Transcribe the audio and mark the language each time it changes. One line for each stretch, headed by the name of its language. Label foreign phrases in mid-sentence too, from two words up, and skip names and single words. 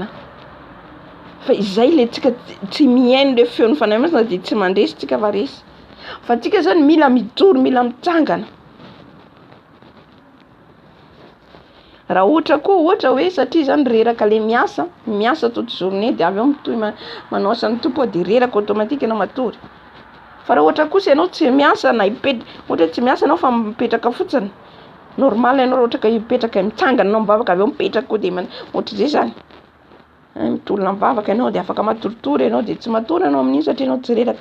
Malagasy: Fa izay le tsika tsy mihaino le feon'ny fanahy masina de tsy mandresy tsika fa resy. Fa tsika zany mila mijoro, mila mitsangana. Raha ohatra hoe satria zany reraka le miasa
French: toute journée
Malagasy: de avy eo mitohy manao asan'ny tompo de reraka automatique ianao matory. Fa raha ohatra kosa ianao tsy miasa na ohatra tsy miasa ianao fa mipetraka fotsiny, normal ianao ohatra ka mipetraka mitsangana ianao mivavaka avy eo mipetraka koa de ohatr'izay zany. Mitolona mivavaka ianao de afaka matoritory ianao de tsy matory ianao amin'iny satria ianao tsy reraka.